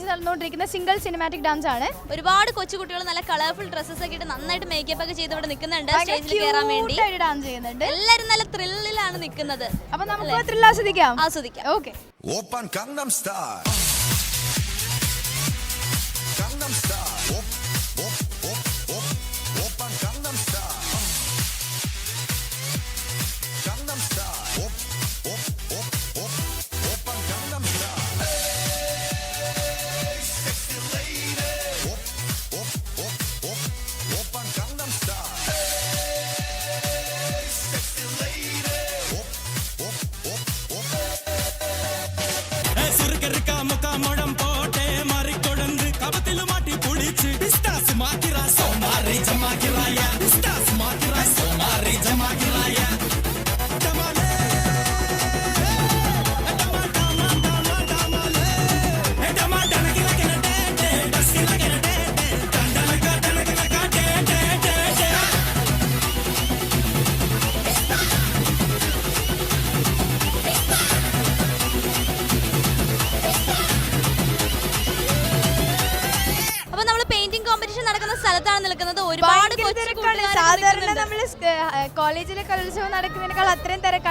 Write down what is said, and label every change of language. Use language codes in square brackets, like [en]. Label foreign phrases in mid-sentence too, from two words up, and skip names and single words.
[ml] നടന്നുകൊണ്ടിരിക്കുന്ന സിംഗിൾ സിനിമാറ്റിക് ഡാൻസ് ആണ്. ഒരുപാട് കൊച്ചുകുട്ടികൾ നല്ല കളർഫുൾ ഡ്രസ്സസ് ഒക്കെ ഇട്ട് നന്നായിട്ട് മേക്കപ്പ് ഒക്കെ ചെയ്ത് ഇവിടെ നിൽക്കുന്നുണ്ട് സ്റ്റേജിൽ കയറാൻ വേണ്ടി. ഡാൻസ് ചെയ്യുന്നുണ്ട്. എല്ലാവരും നല്ല ത്രില്ലിലാണ് നിൽക്കുന്നത്. അപ്പൊ നമുക്ക് ത്രില്ല് ആസ്വദിക്കാം. ഓക്കെ. [ko] 오빤 강남스타일 강남스타일 오빤 강남스타일 강남스타일 오빤 강남스타일 섹시 레이디 오빤 강남스타일 섹시 레이디 [ta] சுருக்கருக்கா முக்கா முழம் போட்டே மாறி கொழுந்து கபத்தில மாட்டி புடிச்சு பிஸ்டாஸ் மாக்கிரா சோமாரி ஜமாக்கிராயா பிஸ்டாஸ் மாக்கிரா சோமாரி ஜமாக்கிராயா டமாலே டமா டமா டமா டமாலே டமா டனகில கனடே டஸ்கில கனடே டண்டலக டனகில காடே டே டே டே. [ml] അപ്പൊ നമ്മൾ പെയിന്റിംഗ് കോമ്പറ്റീഷൻ നടക്കുന്ന സ്ഥലത്താണ് നിൽക്കുന്നത്. ഒരുപാട് സാധാരണ നമ്മള് കോളേജിലെ കലോത്സവം നടക്കുന്നതിനേക്കാൾ അത്രയും തിരക്കാണ്.